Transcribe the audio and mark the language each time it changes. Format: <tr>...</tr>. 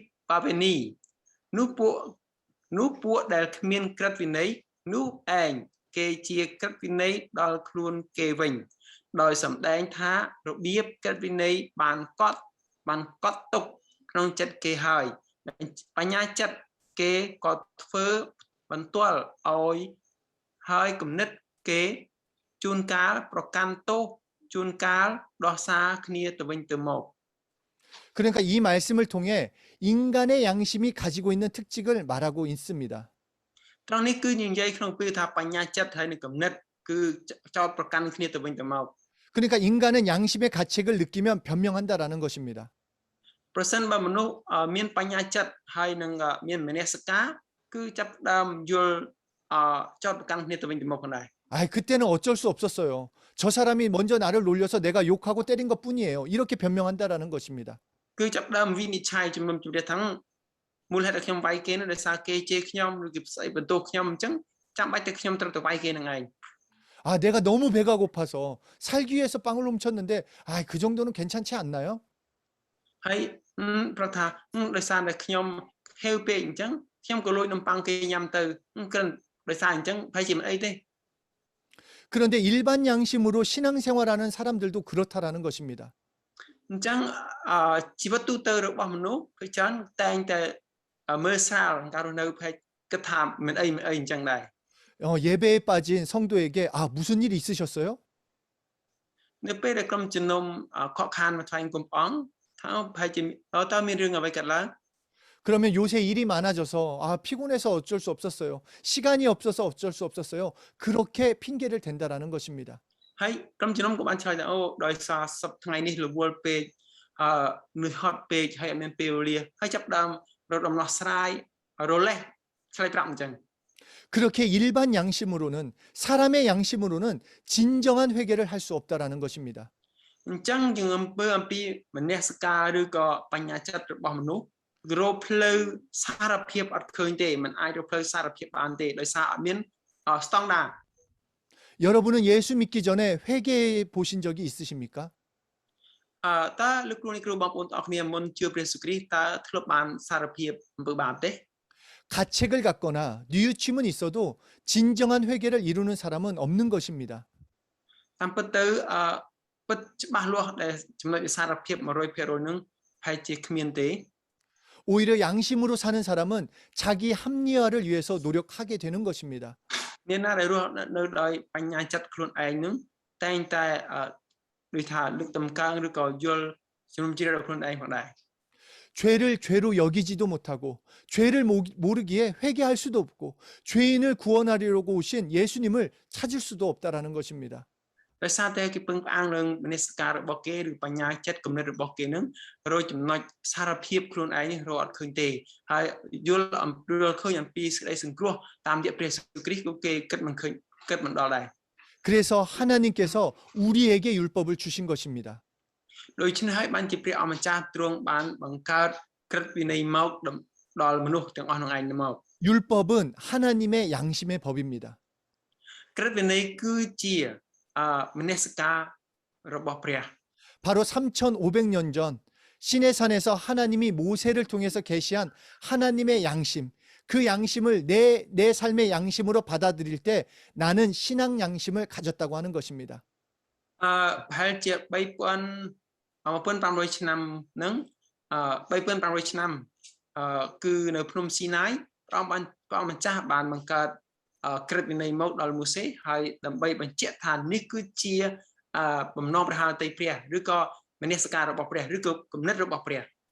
<km>បវេនីនោះពួកដែលគ្មានក្រឹតវិន័យនោះឯងគេជាក្រឹតវិន័យដល់ខ្លួនគេវិញដោយសម្ដែងថារបៀបក្រឹតវិន័យបានកត់ទុកក្នុងចិត្តគេហើយបញ្ញាចិត្តគេក៏ធ្វើបន្ទាល់ឲ្យហើយគំនិតគេជួនកាលប្រកាន់ទោសជួនកាលដោះសារគ្នាទៅវិញទៅមក</km> <ko>그러니까 이 말씀을 통해 인간의 양심이 가지고 있는 특징을 말하고 있습니다.</ko> <km>ត្រង់នេះគឺនិយាយក្នុងពេលថាបញ្ញាចិត្តហើយនឹងគំនិតគឺ គឺចោតប្រកាន់គ្នាទៅវិញទៅមក</km> <ko>그러니까 인간은 양심의 가책을 느끼면 변명한다라는 것입니다.</ko> <km>ប្រសិនបើមនុស្សមានបញ្ញាចិត្តហើយនឹងមានមនសិការគឺចាប់ផ្ដើមយល់ចោតប្រកាន់គ្នាទៅវិញទៅមកផងដែរ</km> <ko>아, 그때는 어쩔 수 없었어요. 저 사람이 먼저 나를 놀려서 내가 욕하고 때린 것뿐이에요. 이렇게 변명한다라는 것입니다.</ko> <km>គឺចាប់ផ្ដើមវិនិច្ឆ័យជំនុំជម្រះថាមូលហេតុដែលខ្ញុំវាយគេនោះដោយសារគេជេរខ្ញុំឬគេផ្សេងបន្ទោសខ្ញុំអញ្ចឹងចាំបាច់តែខ្ញុំត្រូវទៅវាយគេនឹងឯង</km> <ko>아, 내가 너무 배가 고파서 살기 위해서 빵을 훔쳤는데, 아, 그 정도는 괜찮지 않나요?</ko> <km>ហើយប្រថាដោយសារតែខ្ញុំហេវពេកអញ្ចឹងខ្ញុំក៏លួចនំប៉័ងគេញ៉ាំទៅគ្រាន់ដោយសារអញ្ចឹងហើយជាមិនអីទេ</km> <ko>그런데 일반 양심으로 신앙생활하는 사람들도 그렇다라는 것입니다.</ko> <km>អញ្ចឹងជីវិតទូទៅរបស់មនុស្សគឺច្រើនតែងតែមើលស្រាលការរស់នៅភ័យគិតថាមិនអីអញ្ចឹងដែរ</km> <ko>예배에 빠진 성도에게 아, 무슨 일 있으셨어요?</ko> <km>នៅពេលដែលក្រុមជំនុំខកខានមកថ្វាយគុំព្រះអង្គថាភ័យជាតើមានរឿងអ្វីកើតឡើង</km> <ko>그러면 요새 일이 많아져서 아, 피곤해서 어쩔 수 없었어요. 시간이 없어서 어쩔 수 없었어요. 그렇게 핑계를 댄다라는 것입니다.</ko> <km>ហើយក្រុមជំនុំក៏បានឆ្លើយថាអូដោយសារសប្តាហ៍ថ្ងៃនេះរវល់ពេកនឿយហត់ពេកហើយអត់មានពេលវេលាហើយចាប់ដើមរកដំណោះស្រាយរលេះឆ្លើយប្រាប់អញ្ចឹង</km> <ko>그렇게 일반 양심으로는 사람의 양심으로는 진정한 회개를 할 수 없다라는 것입니다.</ko> <km>អញ្ចឹងយើងអំពីមនសិការឬក៏បញ្ញាចិត្តរបស់មនុស្សរកផ្លូវសារភាពអត់ឃើញទេមិនអាចរកផ្លូវសារភាពបានទេដោយសារអត់មានស្តង់ដារ</km> <ko>여러분은 예수 믿기 전에 회개해 보신 적이 있으십니까?</ko> <km>តើលោកគ្រូនេះគ្រូបងប្អូនទាំងអស់គ្នាមុនជឿព្រះយេស៊ូវគ្រីស្ទតើធ្លាប់បានសារភាពអំពើបាបទេ</km> <ko>가책을 갖거나 뉘우침은 있어도 진정한 회개를 이루는 사람은 없는 것입니다.</ko> <km>តាមពិតទៅពិតច្បាស់លាស់ដែលចំណុចសារភាព 100% នឹងប្រហែលជាគ្មានទេ</km> <ko>오히려 양심으로 사는 사람은 자기 합리화를 위해서 노력하게 되는 것입니다.</ko> <km>មានណាដែលរស់នៅដោយបញ្ញាចិត្តខ្លួនឯងនឹងតែងតែដូចថាលើកតម្កើងឬក៏យល់ជំនុំជម្រះរបស់ខ្លួនឯងផងដែរ</km> <ko>죄를 죄로 여기지도 못하고 죄를 모르기에 회개할 수도 없고 죄인을 구원하려고 오신 예수님을 찾을 수도 없다라는 것입니다.</ko> <km>ដោយសារតែគេពឹងផ្អែកនឹងមនសិការរបស់គេឬបញ្ញាចិត្តគំនិតរបស់គេនឹងរកចំណុចសារភាពខ្លួនឯងនេះរកអត់ឃើញទេហើយយល់អំពីឃើញអំពីសេចក្តីសង្គ្រោះតាមរយៈព្រះយេស៊ូវគ្រីស្ទក៏គេគិតមិនឃើញគិតមិនដល់ដែរ</km> <ko>그래서 하나님께서 우리에게 율법을 주신 것입니다.</ko> <km>ដូច្នេះហើយបានជាព្រះអម្ចាស់ទ្រង់បានបង្កើតក្រឹតវិន័យមកដល់មនុស្សទាំងអស់នឹងឯងមក</km> <ko>율법은 하나님의 양심의 법입니다.</ko> <km>ក្រឹតវិន័យគឺជាមនសិការរបស់ព្រះ</km> <ko>바로 3,500년 전 시내산에서 하나님이 모세를 통해서 계시한 하나님의 양심, 그 양심을 내 삶의 양심으로 받아들일 때 나는 신앙 양심을 가졌다고 하는 것입니다.</ko> <km>ប្រហែលជា1500ឆ្នាំហ្នឹង3500ឆ្នាំគឺនៅភ្នំស៊ីណាយព្រះអង្គម្ចាស់បានបង្កើតក្រឹតវិន័យមកដល់ម៉ូសេហើយដើម្បីបញ្ជាក់ថានេះគឺជាបំណងព្រះハរតីព្រះឬក៏មនសិការរបស់ព្រះឬក៏គំនិតរបស់ព្រះ</km>